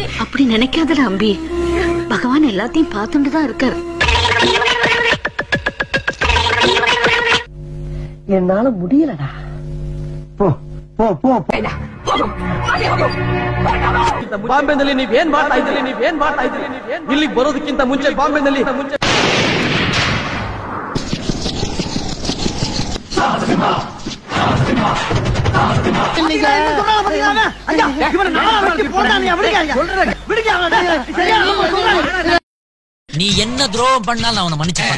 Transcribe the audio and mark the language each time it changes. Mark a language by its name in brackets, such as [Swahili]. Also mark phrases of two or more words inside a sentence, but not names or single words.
[Tamil] அப்படி நினைக்காதடா அம்பி. பகவான் எல்லாத்தையும் பார்த்துட்டு தான் இருக்காரு. என்னால முடியலடா. போ போ போ [Kannada] ಬಾಂಬೆನಲ್ಲಿ ನೀವೇನ್ ಮಾಡ್ತಾ ಇದ್ದೀರಿ? ಇಲ್ಲಿಗೆ ಬರೋದಕ್ಕಿಂತ ಮುಂಚೆ ಬಾಂಬೆನಲ್ಲಿ [Tamil] நீ என்ன துரோகம் பண்ணாலும் அவனை மன்னிச்சுப்பான்.